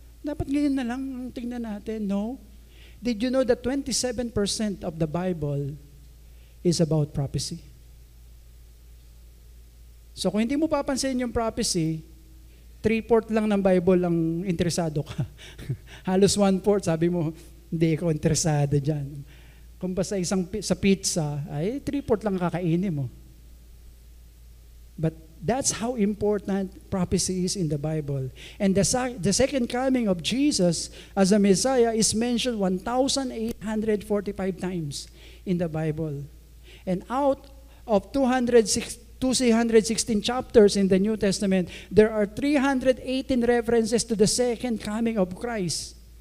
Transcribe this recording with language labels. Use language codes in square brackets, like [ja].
[tl] Dapat ngayon na lang ang tingnan natin. No. [en] Did you know that 27% of the Bible is about prophecy? [tl] So kung hindi mo papansin yung prophecy, 3/4 lang ng Bible ang interesado ka. Halos 1/4, sabi mo, hindi ako interesado dyan. Kung ba sa pizza, ay 3/4 lang kakainin mo. [en] But that's how important prophecy is in the Bible. And the second coming of Jesus as a Messiah is mentioned 1,845 times in the Bible. And out of 216 chapters in the New Testament, there are 318 references to the second coming of Christ.